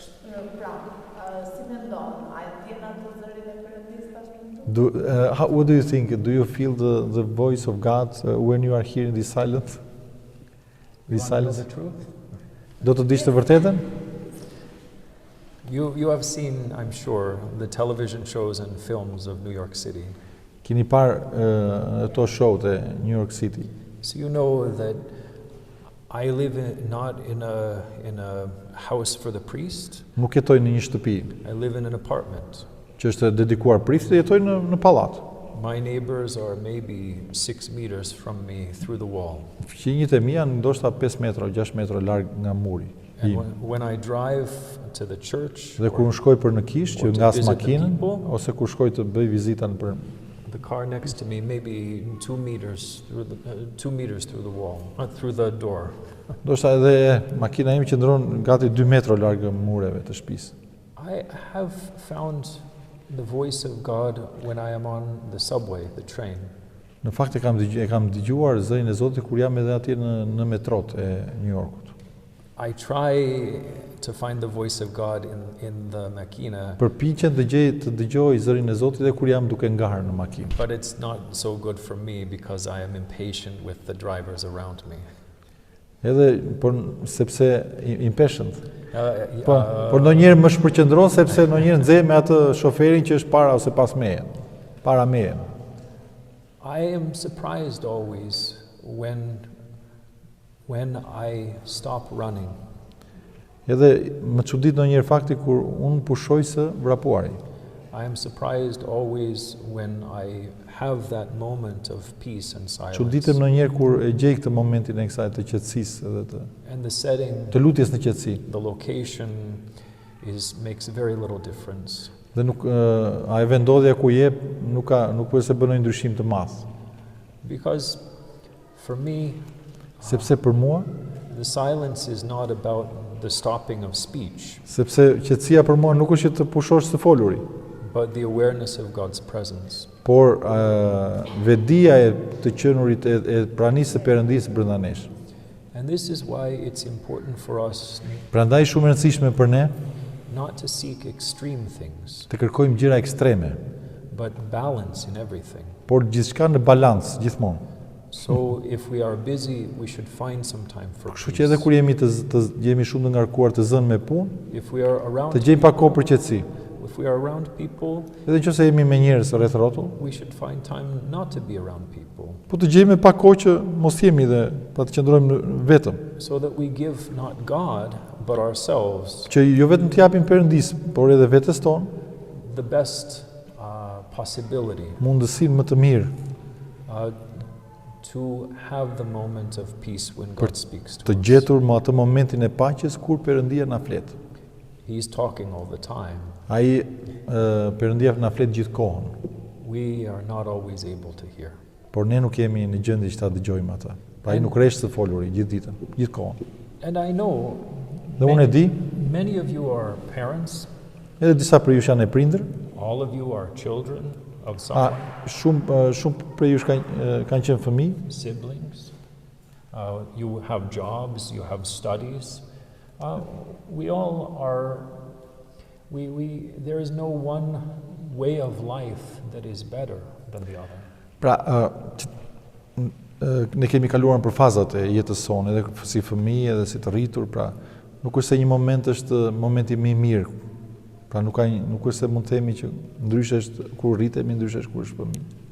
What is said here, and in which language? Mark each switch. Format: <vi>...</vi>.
<sq>Si mendon, a e ndjen atë zërin e Perëndisë tashmë?</sq> <en>What do you think? Do you feel the voice of God when you are here in this silence? This You wanna know silence? the truth?</en> <sq>Do të dish të vërtetën?</sq> <en>You have seen, I'm sure, the television shows and films of New York City.</en> <sq>Keni parë ato showt e New York City.</sq> <en>So you know that I live not in a house for the priest.</en> <sq>Nuk jetoj në një shtëpi</sq> <en>I live in an apartment.</en> <sq>që është dedikuar priftit, jetoj në pallat.</sq> <en>My neighbors are maybe 6 meters from me through the wall.</en> <sq>Fqinjit e mia ndoshta 5 metra, 6 metra larg nga muri.</sq> <en>And when I drive to the church,</en> <sq>Dhe kur unë shkoj për në kish, që</sq> <en>or to</en> <sq>ngas</sq> <en>visit the</en> <sq>makinën,</sq> <en>people,</en> <sq>ose kur shkoj të bëj vizitan për</sq> <en>the car next to me maybe 2 meters through the wall, through the door.</en> <sq>ndoshta edhe makina ime qëndron gati 2 metra larg mureve të shtëpisë.</sq> <en>I have found the voice of God when I am on the subway, the train.</en> <sq>Në fakt e kam dëgjuar zërin e Zotit kur jam edhe atje në metrot e New Yorkut.</sq> <en>I try to find the voice of God in the makina,</en> <sq>Përpiqem të dëgjoj zërin e Zotit edhe kur jam duke ngarë në makinë.</sq> <en>but it's not so good for me because I am impatient with the drivers around me.</en> <sq>Edhe sepse</sq> <en>impatient.</en> <sq>Por ndonjëherë më shpërqendron sepse ndonjëherë nxeh me atë shoferin që është para ose pas meje. Para meje.</sq> <en>I am surprised always when I stop running.</en> <sq>Edhe më çudit ndonjëherë fakti kur unë pushoj së vrapuari.</sq> <en>I am surprised always when I have that moment of peace and silence.</en> <sq>Çuditem ndonjëherë kur e gjej këtë momentin e kësaj të qetësisë edhe</sq> <en>And the setting,</en> <sq>të lutjes në qetësi.</sq> <en>the location makes very little difference.</en> <sq>Dhe nuk a e vendodhja ku jep nuk se bën ndonjë ndryshim të madh.</sq> <en>Because for me,</en> <sq>Sepse për mua,</sq> <en>the silence is not about the stopping of speech,</en> <sq>sepse qetësia për mua nuk është që të pushosh të foluri,</sq> <en>but the awareness of God's presence.</en> <sq>por vedia e të qenurit e pranisë së Perëndisë brenda nesh.</sq> <en>And this is why it's important for us</en> <sq>Prandaj shumë e rëndësishme për ne</sq> <en>not to seek extreme things,</en> <sq>të kërkojmë gjëra ekstreme,</sq> <en>but balance in everything.</en> <sq>por gjithçka në balans gjithmonë.</sq> <en>So if we are busy, we should find some time for</en> <sq>Kështu që edhe</sq> <en>peace.</en> <sq>kur jemi shumë të ngarkuar të zënë me punë,</sq> <en>If we are around</en> <sq>të gjejmë pak kohë për qetësi.</sq> <en>if we are around people,</en> <sq>Edhe nëse jemi me njerëz rreth rrotull,</sq> <en>we should find time not to be around people,</en> <sq>po të gjejmë pak kohë që mos jemi dhe pa të qëndrojmë vetëm,</sq> <en>so that we give not God but ourselves</en> <sq>që jo vetëm të japim Perëndisë, por edhe vetes tonë</sq> <en>the best possibility</en> <sq>mundësinë më të mirë</sq> <en>to have the moment of peace when God speaks to</en> <sq>të</sq> <en>us.</en> <sq>gjetur më atë momentin e paqes kur Perëndia na flet.</sq> <en>He's talking all the time.</en> <sq>Ai Perëndia na flet gjithkohën,</sq> <en>We are not always able to hear.</en> <sq>por ne nuk jemi në gjendje që ta dëgjojmë atë. Pra ai nuk rresht të foluri gjithë ditën, gjithkohën.</sq> <en>And I know</en> <sq>Dhe unë e di,</sq> <en>many of you are parents,</en> <sq>edhe disa për ju janë e prindër,</sq> <en>all of you are children, of someone.</en> <sq>Shumë prej jush kanë qenë fëmijë,</sq> <en>Siblings. You have jobs, you have studies. We all are, there is no one way of life that is better than the other.</en> <sq>Pra, ne kemi kaluar për fazat e jetës sonë, edhe si fëmijë, edhe si të rritur, pra nuk është se një moment është momenti më i mirë. Pra nuk është se mund të themi që ndryshe është kur rritemi, ndryshe është kur është fëmijë.</sq>